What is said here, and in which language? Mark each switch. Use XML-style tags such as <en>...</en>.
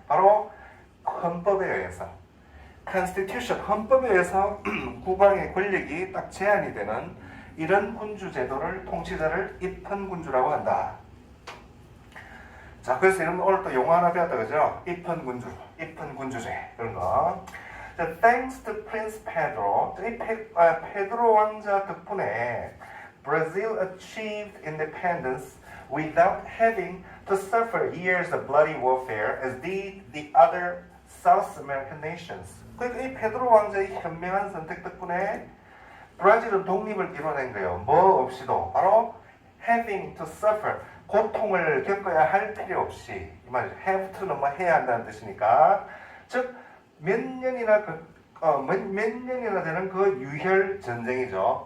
<ko>바로 헌법에 의해서. constitution, 헌법에 의해서 국왕의 권력이 딱 제한이 되는 이런 군주 제도를, 통치자를 입헌군주라고 한다. 자, 그래서 여러분 오늘 또 용어 하나 배웠다 그죠? 입헌군주, 입헌군주제 그런 거.</ko> <en>Thanks to Prince Pedro,</en> <ko>이 페드로 왕자 덕분에</ko> <en>Brazil achieved independence without having to suffer years of bloody warfare as did the other South American nations.</en> <ko>그러니까 이 페드로 왕자의 현명한 선택 덕분에 브라질은 독립을 이뤄낸 거예요. 뭐 없이도. 바로</ko> <en>having to suffer,</en> <ko>고통을 겪어야 할 필요 없이. 이 말이죠. have to는 뭐 해야 한다는 뜻이니까. 즉 몇 년이나 되는 그 유혈 전쟁이죠.</ko>